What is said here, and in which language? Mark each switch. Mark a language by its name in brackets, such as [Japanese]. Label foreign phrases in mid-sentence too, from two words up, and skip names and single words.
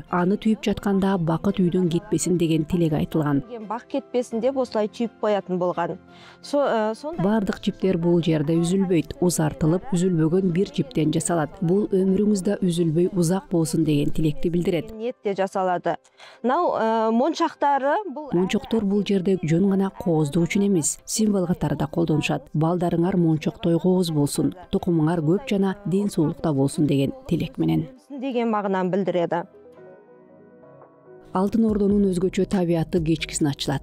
[Kyrgyz] Аны түйүп жатканда бакыт үйдөн кетпесин деген тилек айтылган. [Kazakh] Бак кетпесин деп осылай түйүп коятын болган. [Kyrgyz] Бардык жиптер бул жерде үзүлбөйт, узартылып, үзүлбөгөн бир жиптен жасалат. Бул өмүрүңүздө үзүлбөй узак болсун деген тилекти билдирет. [Kazakh] Ниетте жасалады. Мынау мончактары бул [Kyrgyz] Мончоктор бул жерде жөн гана кооздук үчүн эмес, символ катары да колдонушат. Балдарыңар мончоктой кооз болсун, тукумуңар көп жана ден соолукта болсун деген тилек менен. [Kazakh] деген мағынаны билдирет. [Kyrgyz] Алтын Ордонун өзгөчө табияты кечкисин ачылат.